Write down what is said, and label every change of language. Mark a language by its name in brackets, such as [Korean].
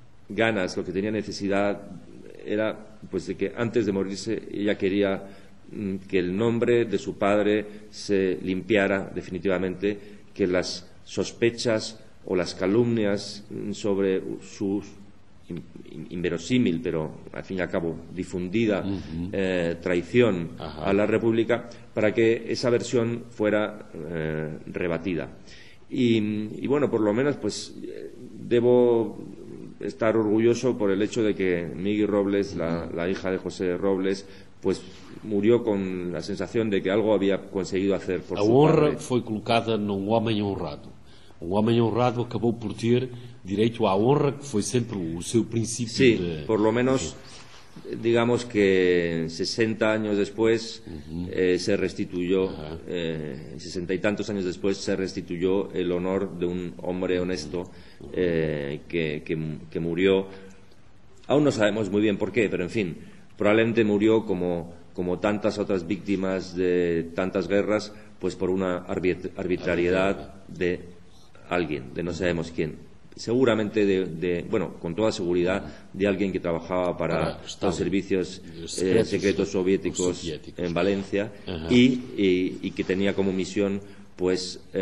[Spanish] ganas, lo que tenía necesidad era pues de que antes de morirse ella quería que el nombre de su padre se limpiara definitivamente, que las sospechas o las calumnias sobre su inverosímil pero al fin y al cabo difundida traición a la República, para que esa versión fuera rebatida. Y bueno, por lo menos pues debo estar orgulloso por el hecho de que Miggy Robles, la hija de José Robles, pues murió con la sensación de que algo había conseguido hacer por su padre. [Portuguese] A honra foi colocada num homem honrado. Um homem honrado acabou por ter direito à honra, que foi sempre o seu princípio. Sim, [Spanish] por lo menos, digamos que [Portuguese] 60 anos depois se restituiu, 60 e tantos anos depois se restituiu o honor de um homem honesto que murió. [Spanish] Aún no sabemos muy bien por qué, pero en fin, probablemente murió como tantas otras víctimas de tantas guerras, pues por una arbitrariedad de alguien, de no sabemos quién. Seguramente bueno, con toda seguridad, de alguien que trabajaba para los servicios secretos soviéticos en Valencia y que tenía como misión pues